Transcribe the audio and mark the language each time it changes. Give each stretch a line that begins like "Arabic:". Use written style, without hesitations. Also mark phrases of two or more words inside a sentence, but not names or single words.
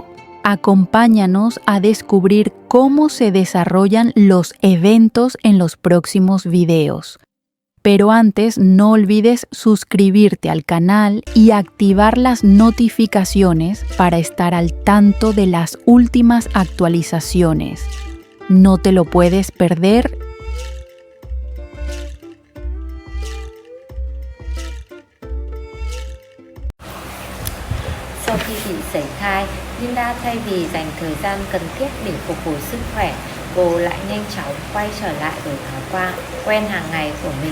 Spanish: Acompáñanos a descubrir cómo se desarrollan los eventos en los próximos videos. Pero antes, no olvides suscribirte al canal y activar las notificaciones para estar al tanto de las últimas actualizaciones. No te lo puedes perder.
Vietnamese: Sau khi bị sảy thai, Linda thay vì dành thời gian cần thiết để phục hồi sức khỏe, cô lại nhanh chóng quay trở lại với thói quen hàng ngày của mình.